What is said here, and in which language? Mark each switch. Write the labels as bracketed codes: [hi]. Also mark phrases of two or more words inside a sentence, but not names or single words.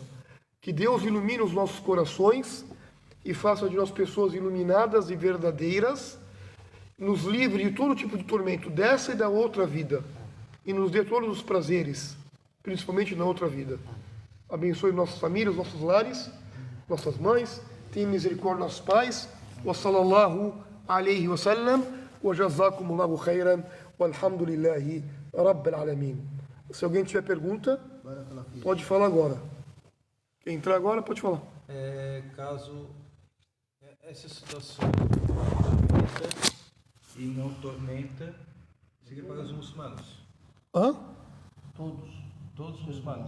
[pt] Que Deus ilumine os nossos corações e faça de nós pessoas iluminadas e verdadeiras, nos livre de todo tipo de tormento dessa e da outra vida e nos dê todos os prazeres, principalmente na outra vida. Abençoe nossas famílias, nossos lares, nossas mães, tenha misericórdia dos nossos pais. [ar] وصلى الله عليه وسلم وجزاكم الله خيرا والحمد لله رب العالمين. [pt] Se alguém tiver pergunta, pode falar agora. Quem entrar agora, pode falar. Caso essa situação tormenta e não tormenta, seria para os muçulmanos. Hã? Todos os muçulmanos.